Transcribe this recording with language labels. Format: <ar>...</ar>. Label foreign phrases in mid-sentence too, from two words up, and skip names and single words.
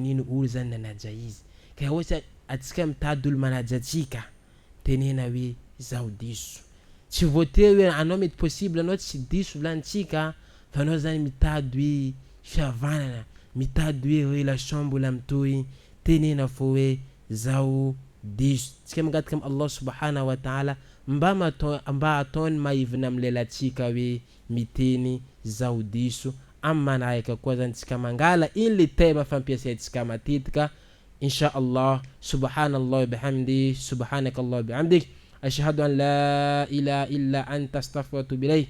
<mg>nino olo zany nanaja izy ka yahotsy atsika mitady olo manaja atsika tenena hoe zao diso tsy voatery hoe anao mety possible anao tsy diso volanitsika fa anao zany mitady hoe fihavanana mitady hoe relation mbola mitohy tenena fo hoe zao diso tsika mangataka am</mg> <ar>الله سبحانه وتعالى</ar> <mg>mba ataony maivina amlelatsika hoe miteny zao diso am manaraka koa zany tsika mangala iny le tema fampiasaitsika matetika</mg> <ar>إن شاء الله. سبحان الله بحمده سبحانك الله بحمدك أشهد أن لا إله إلا أنت أستغفرك وأتوب إليك.</ar>